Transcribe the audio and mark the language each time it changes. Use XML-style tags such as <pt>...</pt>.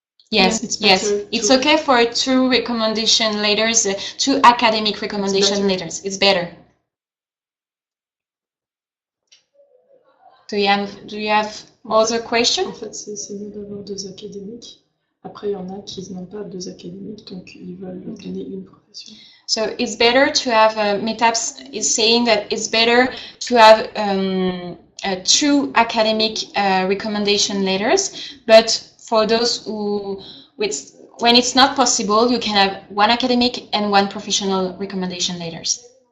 <en>Yes, it's okay for 2 recommendation letters, 2 academic recommendation letters. It's better. Do you have other questions?</en> <fr>En fait, c'est mieux d'avoir 2 académiques. Après, il y en a qui n'ont pas 2 académiques, donc ils veulent donner une profession.</fr> <en>So it's better to have Metaps is saying that it's better to have 2 academic recommendation letters, but for those who when it's not possible, you can have 1 academic and 1 professional recommendation letters.</en>